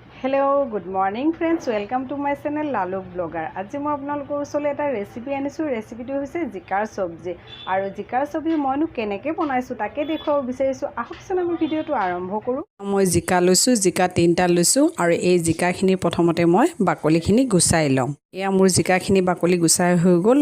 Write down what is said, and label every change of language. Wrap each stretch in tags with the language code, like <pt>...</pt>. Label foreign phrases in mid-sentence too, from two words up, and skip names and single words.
<en>hello good morning friends welcome to my channel Lalu Blogger.</en> <as>আজি মই आपनलोকৰ ওচৰলৈ এটা ৰেচিপি আনিছো। ৰেচিপিটো হৈছে জিকাৰ সবজি আৰু জিকাৰ সবজি মইনো কেনেকৈ বনাইছো তাকে দেখুৱাব বিচাৰিছো। আহকচোন আমি ভিডিওটো আৰম্ভ কৰো। মই জিকা লৈছো, জিকা 3টা লৈছো আৰু এই জিকাখিনি প্ৰথমতে মই বাকলিখিনি গুচাই লম। এয়া মোৰ জিকাখিনি বাকলি গুচাই হৈ গ'ল।</as>